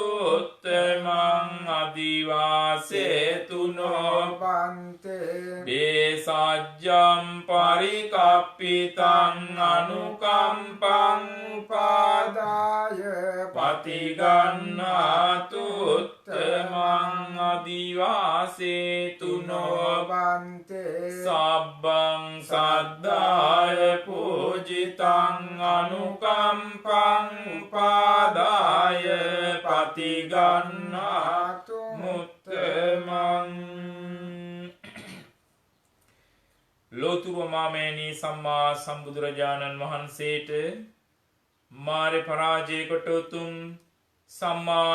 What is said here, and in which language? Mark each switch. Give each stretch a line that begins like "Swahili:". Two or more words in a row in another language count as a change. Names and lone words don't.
Pali: උත්තමං අදිවාසේතුනෝ බන්තේ බේසජ්ජම් පරිකප්පිතං අනුකම්පං පාදාය පතිගන්නාතු උත්තමං අදිවාසේතුනෝ බන්තේ සබ්බං සද්ධාය පූජිතං අනුකම්පං උපාදාය පතිගන්නාතු මුත්තමං
Sinhala: ලෝතුරු මාමේනී සම්මා සම්බුදුරජාණන් වහන්සේට මාරේ පරාජය කොට උතුම් සම්මා